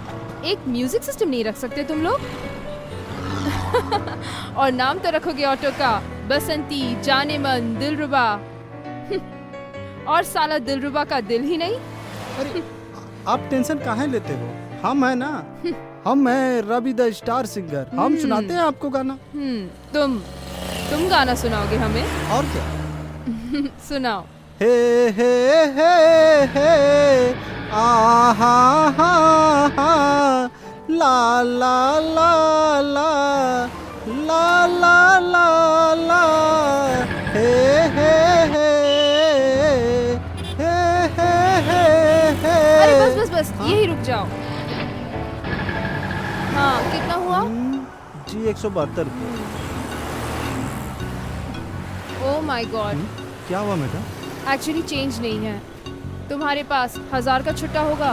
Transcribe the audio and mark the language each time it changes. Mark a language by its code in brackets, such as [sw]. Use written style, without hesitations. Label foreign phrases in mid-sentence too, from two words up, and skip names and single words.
[hi] एक [en] music system [hi] नहीं रख सकते तुम लोग? और नाम तो रखोगे ऑटो का बसंती, जाने मन, दिलरुबा। और साला दिलरुबा का दिल ही नहीं। अरे आप टेंशन काहे लेते हो? हम है ना, हम है रवि [en] the star singer. [hi] हम सुनाते हैं आपको गाना। तुम गाना सुनाओगे हमें? और क्या? सुनाओ। हे हे हे हे आहा हा हा ला ला ला ला ला ला ला ला हे हे हे हे हे हे हे। अरे बस बस बस, हाँ, कितना हुआ? जी 172 रुपये। [en] oh my god, [hi] क्या हुआ मैडम? [en] actually change [hi] नहीं है। तुम्हारे पास 1000 का छुट्टा होगा?